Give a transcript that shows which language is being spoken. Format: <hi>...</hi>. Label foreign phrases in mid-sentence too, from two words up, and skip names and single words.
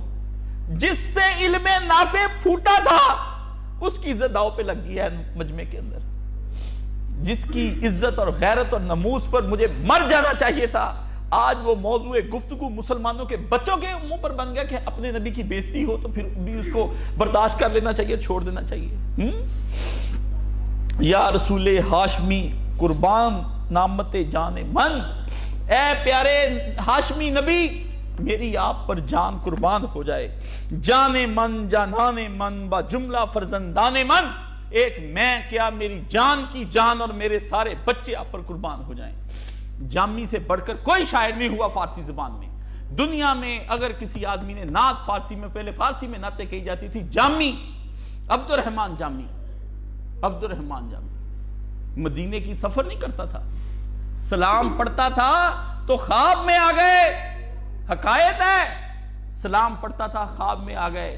<ur>جس سے علم نافع پھوٹا تھا اس کی عزت داؤ پہ لگ گئی ہے مجمع کے اندر، جس کی عزت اور غیرت اور ناموس پر مجھے مر جانا چاہیے تھا، آج وہ موضوع گفتگو مسلمانوں کے بچوں کے منہ پر بن گیا کہ اپنے نبی کی بےزتی ہو تو پھر بھی اس کو برداشت کر لینا چاہیے، چھوڑ دینا چاہیے۔</ur> <fa>یا رسول ہاشمی قربان نامت جان من،</fa> <ur>اے پیارے ہاشمی نبی میری آپ پر جان قربان ہو جائے،</ur> <fa>جان من جانان من با جملہ فرزندان من،</fa> <ur>ایک میں کیا میری جان کی جان اور میرے سارے بچے آپ پر قربان ہو جائیں۔ جامی سے بڑھ کر کوئی شاعر نہیں ہوا فارسی زبان میں دنیا میں۔ اگر کسی آدمی نے نعت فارسی میں، پہلے فارسی میں نعتیں کہی جاتی تھی، جامی عبد الرحمن جامی، مدینے کی سفر نہیں کرتا تھا، سلام پڑھتا تھا تو خواب میں آ گئے، حکایت ہے، سلام پڑھتا تھا خواب میں آ گئے۔</ur>